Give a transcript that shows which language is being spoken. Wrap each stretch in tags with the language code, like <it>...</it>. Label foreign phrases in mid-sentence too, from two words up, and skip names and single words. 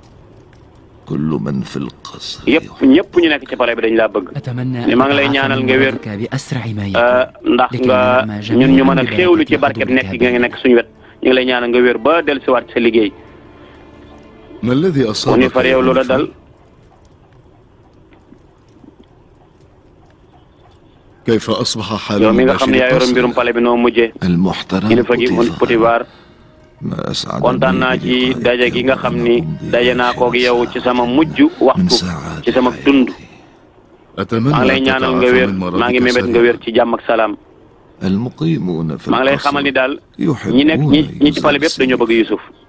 <wo>ñëpp ñu nekk ci pale bi dañ laa bëgg ni maa ngi lay ñaanal nga wér ndax nga ñun ñu mën a xéewlu ci barkeb nekk gi nga nekk suñu wet ñu ngi lay ñaanal nga wér ba dellusiwaat sa liggéey mu ni far yow loola dal</wo> <ar>كيف أصبح حال</ar> <wo>yow mi nga xam ne yaa yoroon mbirum pale bi noo mujjee kilifa gi mun Potifar kontaan naa ci daje gi nga xam ni daje naa koog yow ci sama mujj waxtu ci sama dund maa ngi lay ñaanal nga wér maa ngi mébét nga wér ci jàmm ak salaam maa ngi lay xamal ni daal ñi nekk ñi ci pale bi yëpp dañoo bëgg Yusuf</wo>